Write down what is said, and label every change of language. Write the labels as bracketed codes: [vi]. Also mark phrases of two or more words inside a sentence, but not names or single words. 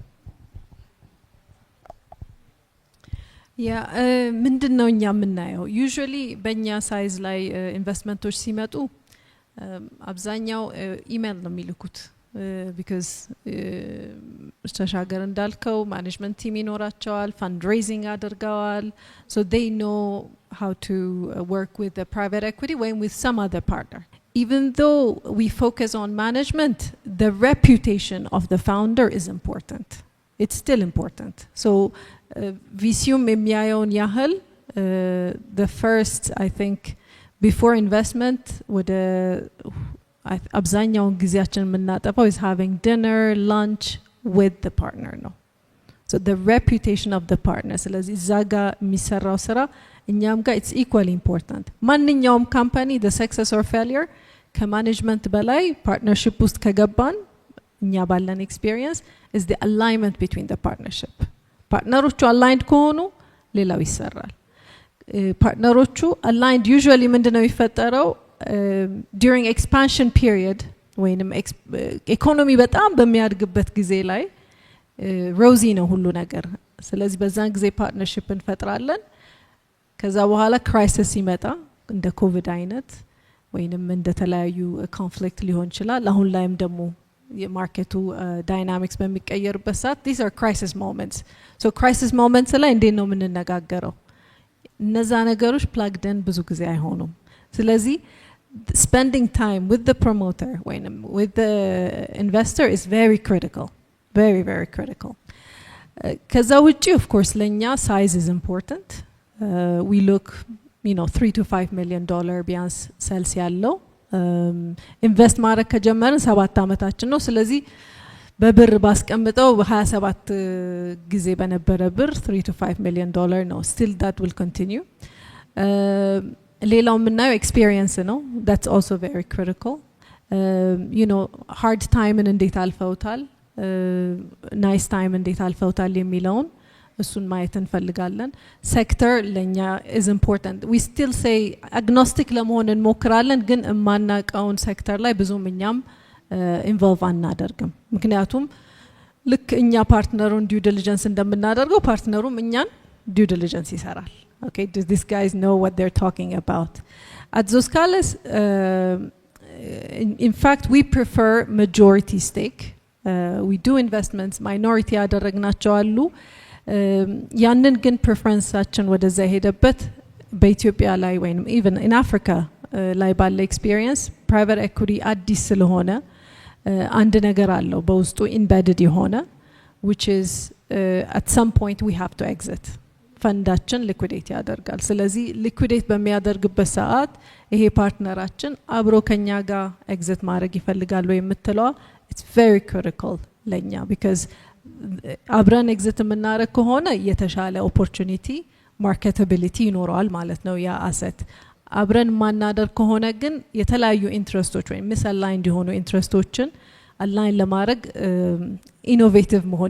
[am] ያ ምንድን ነው እኛ የምናየው ዩዥዋሊ በእኛ ሳይዝ ላይ ኢንቨስትመንቶች ሲመጡ አብዛኛው ኢሜል ነው የሚልኩት ቢካዝ ተሻገር እንዳልከው [en] management team [am] ይኖራቸዋል ፈንድሬዚንግ አድርገዋል [en] so they know how to work with the private equity when with some other partner. Even though we focus on management, the reputation of the founder is important. It's still important. So VCum [am] የሚያየውን ያህል [en] the first I think before investment [am] ወደ አብዛኛውን ጊዜያችን የምናጠፋው [en] is having dinner lunch with the partner ነው So the reputation of the partner [am] ስለዚህ እዛ ጋር የሚሰራው ስራ እኛም ጋር [en] it's equally important [am] ማንኛውም ካምፓኒ [en] the success or failure ከማኔጅመንት [am] በላይ ፓርትነርሺፕ ውስጥ ከገባን እኛ ባለን ኤክስፒሪየንስ [en] is the alignment between the partnership [am] ፓርትነሮቹ aligned ከሆኑ ሌላው ይሰራል ፓርትነሮቹ [en] aligned usually [am] ምንድነው የሚፈጠረው [en] during expansion period [am] ወይንም ኢኮኖሚ በጣም በሚያድግበት ጊዜ ላይ ሮዚ ነው ሁሉ ነገር ስለዚህ በዛን ጊዜ ፓርትነርሺፕ እንፈጥራለን ከዛ በኋላ ክራይሲስ ሲመጣ እንደ ኮቪድ አይነት ወይንም እንደ ተለያዩ ኮንፍሊክት ሊሆን ይችላል አሁን ላይም ደግሞ የማርኬቱ ዳይናሚክስ በሚቀየርበት ሰዓት [en] these are crisis moments so crisis moments [am] ላይ እንዴት ነው የምንነጋገረው እነዛ ነገሮች [en] plugged in [am] ብዙ ጊዜ አይሆኑም ስለዚህ [en] spending time with the promoter with the investor is very critical very very critical [am] ከዛ ውጪ [en] of course ለኛ size is important we look you know 3 to 5 million dollar [am] ቢያንስ ሴልስ ያለው ኢንቨስት ማድረግ ከጀመርን 7 አመታችን ነው ስለዚህ በብር ባስቀምጠው 27 ጊዜ በነበረ ብር [en] 3 to 5 million dollar ነው still that will continue [am] ሌላው ምናየው ኤክስፒሪየንስ ነው [en] that's also very critical you know hard time [am] እንዴት አልፈውታል nice time እንዴት አልፈውታል የሚለውን እሱን ማየት እንፈልጋለን ሴክተር ለኛ [en] is important we still say agnostic [am] ለመሆን እንሞክራለን ግን ማናቀውን ሴክተር ላይ ብዙም እኛም ኢንቮልቭ አናደርግም ምክንያቱም ልክ እኛ ፓርትነሩን [en] due diligence [am] እንደምናደርገው ፓርትነሩም እኛን [en] due diligence [am] ይሰራል [en] okay do these guys know what they're talking about at Zoscales in fact we prefer majority stake we do investments minority [am] ያደረግናቸው አሉ ያንን ግን ፕሬፈረንሳችን ወደዛ ሄደበት በኢትዮጵያ ላይ ወይንም [en] even in Africa [am] ላይ ባለ ኤክስፒሪየንስ [en] private equity [am] አዲስ ስለሆነ አንድ ነገር አለው በውስጡ embedded የሆነ [en] which is at some point we have to exit [am] ፈንዳችን ሊኩዊዴት ያደርጋል ስለዚህ ሊኩዊዴት በሚያደርግበት ሰዓት ይሄ ፓርትነራችን አብሮ ከኛ ጋር ኤግዚት ማድረግ ይፈልጋል ወይ የምትለው [en] it's very critical [am] ለኛ because አብረን ኤግዚት የምናደርግ ከሆነ የተሻለ ኦፖርቹኒቲ ማርኬታቢሊቲ ይኖረዋል ማለት ነው ያ አሴት አብረን ማናደርግ ከሆነ ግን የተለያዩ ኢንትረስቶች ወይ ሚስአላይንድ የሆኑ ኢንትረስቶችን አላይን ለማድረግ ኢኖቬቲቭ መሆን